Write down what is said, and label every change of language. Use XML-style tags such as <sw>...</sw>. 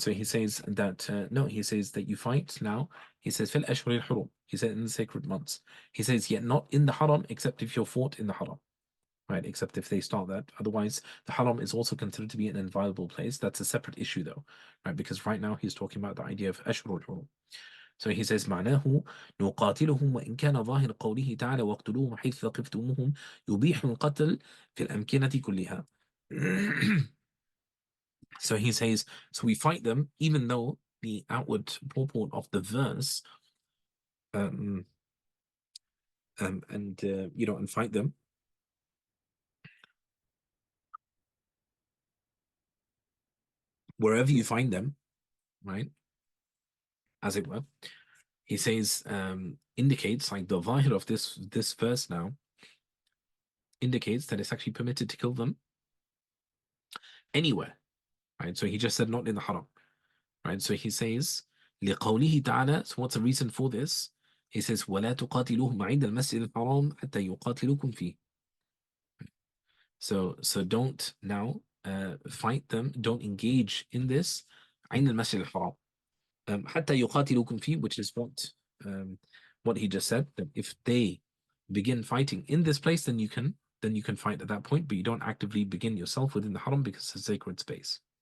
<en>So he says that no, he says that you fight now. He says fil ashhuril hurum. He said in the sacred months. He says yet not in the haram, except if you're fought in the haram, right? Except if they start that. Otherwise, the haram is also considered to be an inviolable place. That's a separate issue, though, right? Because right now he's talking about the idea of ashurul hurum. So he says</en> <ar>معناه نقاتلهم وإن كان ظاهر قوله تعالى واقتلوهم حيث ثقفتموهم يبيح القتل في الأمكنة كلها.</ar> <en>So he says, so we fight them even though the outward purport of the verse and and fight them wherever you find them, right? As it were. He says indicates, like the zahir of this verse now indicates that it's actually permitted to kill them anywhere, right? So he just said not in the haram, right? So he says</en> <ar>لقوله تعالى,</ar> <en>so what's the reason for this? He says</en> <ar>ولا تقاتلوهم عند المسجد الحرام حتى يقاتلوكم فيه.</ar> <en>So don't now fight them, don't engage in this</en> <ar>عند المسجد الحرام حتى يقاتلوكم فيه,</ar> <en>which is what he just said, that if they begin fighting in this place, then you can fight at that point, but you don't actively begin yourself within the haram because it's a sacred space.</en>